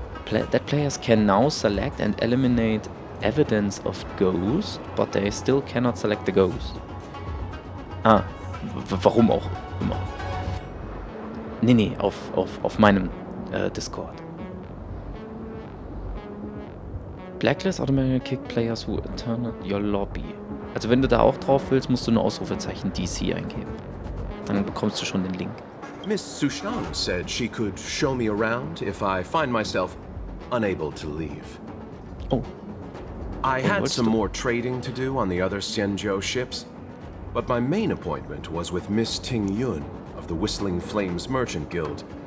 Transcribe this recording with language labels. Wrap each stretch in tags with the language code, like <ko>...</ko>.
<en>That players can now select and eliminate evidence of ghost, but they still cannot select the ghost.</en> <de>Warum auch immer. Nee, auf meinem Discord.</de> <en>Blacklist automatically kick players who enter your lobby.</en> <de>Also wenn du da auch drauf willst, musst du nur Ausrufezeichen DC eingeben. Dann bekommst du schon den Link.</de> <en>Miss Sushang said she could show me around if I find myself unable to leave. Oh. I had some more trading to do on the other Xianzhou ships, but my main appointment was with Miss Ting Yun of the Whistling Flames Merchant Guild.</en>